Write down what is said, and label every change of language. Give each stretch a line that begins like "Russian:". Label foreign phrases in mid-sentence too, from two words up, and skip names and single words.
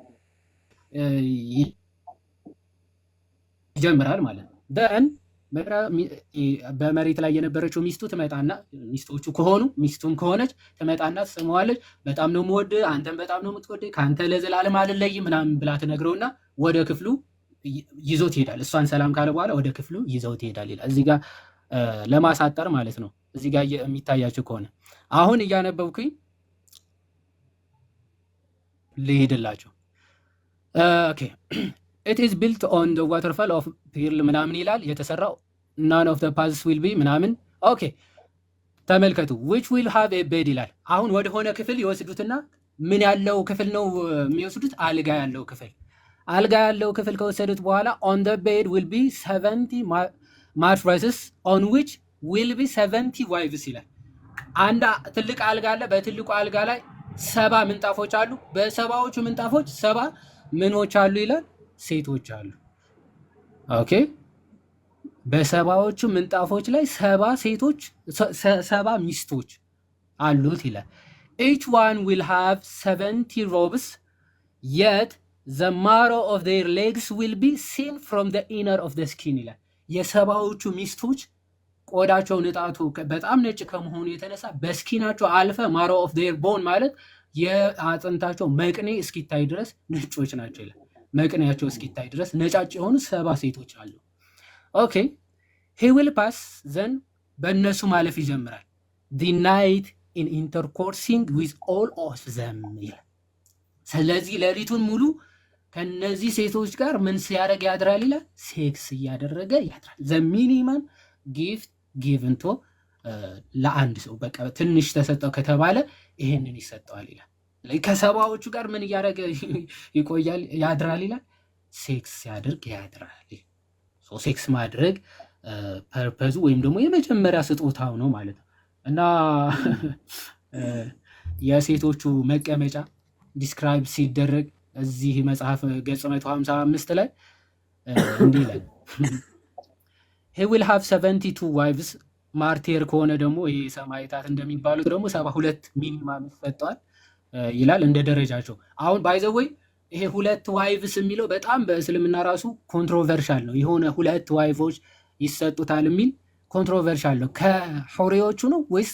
Amharic: ይጀምራል ማለት ነው። ደን በመሬት ላይ የነበረችው ሚስቱ ትመጣና ሚስቶቹ ከሆኑ ሚስቱም ከሆነች ትመጣና ትስመዋለች። በጣም ነው የምወድህ፣ አንተም በጣም ነው የምትወደኝ፣ ከአንተ ለዘላለም አልለይም ምናምን ብላ ትነግረውና ወደ ክፍሉ ይዞት ይሄዳል። እሷን ሰላም ካለ በኋላ ወደ ክፍሉ ይዘውት ይሄዳል ይላል። እዚህ ጋር ለማሳጠር ማለት ነው። እዚህ ጋር የሚታያቸው ከሆነ አሁን እያነበብኩኝ ልሄድላቸው። ኦኬ
English: it is built on the waterfall of pearl
Amharic: ምናምን ይላል የተሰራው
English: none of the paths will be
Amharic: ምናምን። ኦኬ ተመልከቱ
English: which will have a bed
Amharic: ይላል። አሁን ወደ ሆነ ክፍል ይወስዱትና ምን ያለው ክፍል ነው የሚወስዱት? አልጋ ያለው ክፍል። አልጋ ያለው ክፍል ከወሰዱት በኋላ
English: on the bed will be 70 mattresses on which will be 70 wives
Amharic: ይላል። አንድ ትልቅ አልጋ አለ። በትልቁ አልጋ ላይ 70 ምንጣፎች አሉ። በሰባዎቹ ምንጣፎች 70 ምኖች አሉ ይላል? ሴቶች አሉ። ኦኬ በሰባዎቹ ምንጣፎች ላይ 70 ሴቶች 70 ሚስቶች አሉት ይላል።
English: each one will have 70 robes yet the marrow of their legs will be seen from the inner of the skin ይላል።
Amharic: የሰባዎቹ ሚስቶች ቆዳቸው ንጣቱ በጣም ነጭ ከመሆኑ የተነሳ በስኪናቸው አልፈ
English: marrow of their bone
Amharic: ማለት የአጥንታቸው መቅኔ እስኪታይ ድረስ ነጮች ናቸው ይላል። መቅኔያቸው እስኪታይ ድረስ ነጫጭ የሆኑ 70 ሴቶች አሉ። ኦኬ
English: he will pass then
Amharic: በእነሱ ማለፍ ይጀምራል።
English: the night in intercoursing with all of them
Amharic: ይላል። ስለዚህ ሌሊቱን ሙሉ ከነዚህ ሴቶች ጋር ምን ሲያደርግ ያድራል ይላል? ሴክስ እያደረገ ያድራል።
English: the minimum gift given to
Amharic: ለአንድ ሰው በቃ ትንሽ ተሰጠው ከተባለ ይሄንን ይሰጠዋል ይላል። ከሰባዎቹ ጋር ምን እያደረገ ይቆያል ያድራል ይላል? ሴክስ ያድርግ ያድራል። ሶ ሴክስ ማድረግ ፐርፐዙ ወይም ደግሞ የመጀመሪያ ስጦታው ነው ማለት ነው። እና የሴቶቹ መቀመጫ ዲስክራይብ ሲደረግ እዚህ መጽሐፍ ገጽ 155 ላይ እንዲህ ይላል
English: he will have 72 wives
Amharic: ማርቴር ከሆነ ደግሞ ይሄ ሰማዕታት እንደሚባሉት ደግሞ 72 ሚኒማም ይሰጠዋል ይላል እንደ ደረጃቸው። አሁን
English: by the way
Amharic: ይሄ 2 ዋይቭስ የሚለው በጣም በእስልምና ራሱ ኮንትሮቨርሻል ነው። የሆነ 2 ዋይፎች ይሰጡታል የሚል ኮንትሮቨርሻል ነው። ከሑሪዎቹ ነው ወይስ